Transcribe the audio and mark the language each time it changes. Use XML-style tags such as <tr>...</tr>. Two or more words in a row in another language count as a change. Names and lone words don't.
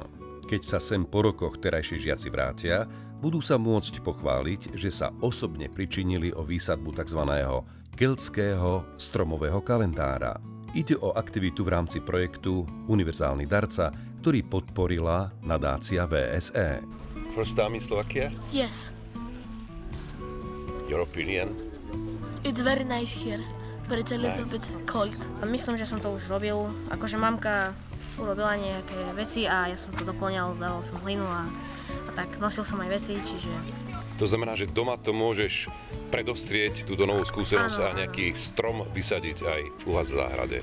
<sk>Keď sa sem po rokoch terajší žiaci vrátia, budú sa môcť pochváliť, že sa osobne pričinili o výsadbu tzv. Keltského stromového kalendára. Ide o aktivitu v rámci projektu Univerzálny darca, ktorý podporila nadácia VSE.</sk> <en>First time in Slovakia? Yes. Your opinion? It's very nice here, but it's a little bit cold.</en> <sk>Myslím, že som to už robil. Akože mamka urobila nejaké veci a ja som to doplňal, dával som hlinu a tak nosil som aj veci, čiže... To znamená, že doma to môžeš predostrieť túto novú skúsenosť a nejaký strom vysadiť aj u vás v záhrade.</sk>